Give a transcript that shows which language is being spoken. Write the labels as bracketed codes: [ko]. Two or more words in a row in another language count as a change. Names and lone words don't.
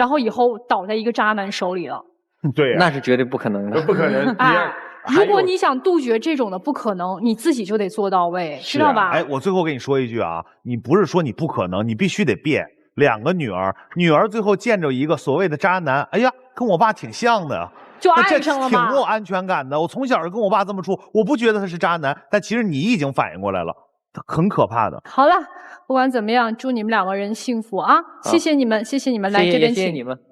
[zh] 然後以後倒在一個渣男手裡了。對呀，那是絕對不可能的，不可能。哎，如果你想杜絕這種的不可能，你自己就得做到位，知道吧？哎，我最後跟你說一句啊，你不是說你不可能，你必須得變。2個女兒，女兒最後見着一個所謂的渣男，哎呀，跟我爸挺像的。就愛上了吗？挺没有安全感的。我從小就跟我爸這麼處，我不覺得他是渣男，但其實你已經反應過來了，很可怕的。好了，不管怎麼樣，祝你們2個人幸福啊！謝謝你們，謝謝你們，來這邊請。謝謝你們。